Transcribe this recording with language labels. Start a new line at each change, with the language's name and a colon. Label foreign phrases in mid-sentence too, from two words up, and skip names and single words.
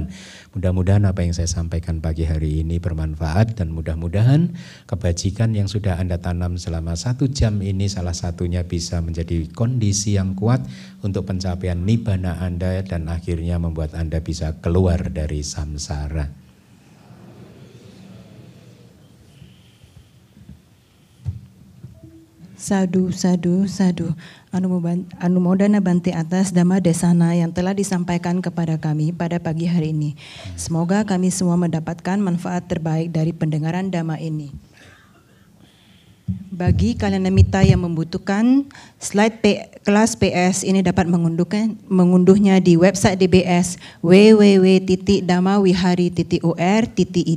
Indonesian: Mudah-mudahan apa yang saya sampaikan pagi hari ini bermanfaat, dan mudah-mudahan kebajikan yang sudah Anda tanam selama 1 jam ini salah satunya bisa menjadi kondisi yang kuat untuk pencapaian nibbana Anda dan akhirnya membuat Anda bisa keluar dari samsara.
Pali: Sadu, sadu, sadu.
Indonesian: Anumodana Bante atas
Pali: Dhamma Desana
Indonesian: yang telah disampaikan kepada kami pada pagi hari ini. Semoga kami semua mendapatkan manfaat terbaik dari pendengaran Dhamma ini. Bagi kalian mitra yang membutuhkan slide kelas PS ini dapat mengunduhnya di website DBS www.dhammawihari.or.id.